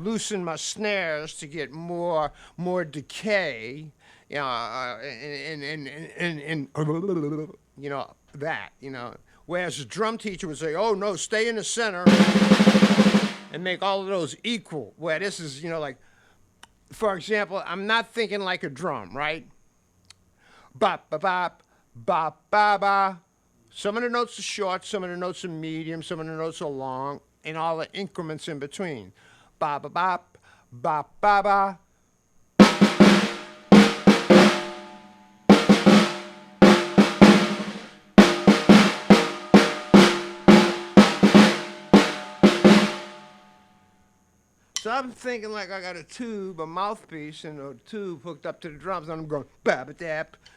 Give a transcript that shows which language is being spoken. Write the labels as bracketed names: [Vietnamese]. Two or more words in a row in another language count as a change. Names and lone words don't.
[English] Loosen my snares to get more decay, you know, and you know that, you know. Whereas a drum teacher would say, "Oh no, stay in the center and make all of those equal." Where this is, you know, like, for example, I'm not thinking like a drum, right? Bop ba bop, bop ba ba. Some of the notes are short, some of the notes are medium, some of the notes are long, and all the increments in between. Ba ba bop, bop ba ba. So I'm thinking like I got a tube, a mouthpiece, and a tube hooked up to the drums, and I'm going ba ba dap.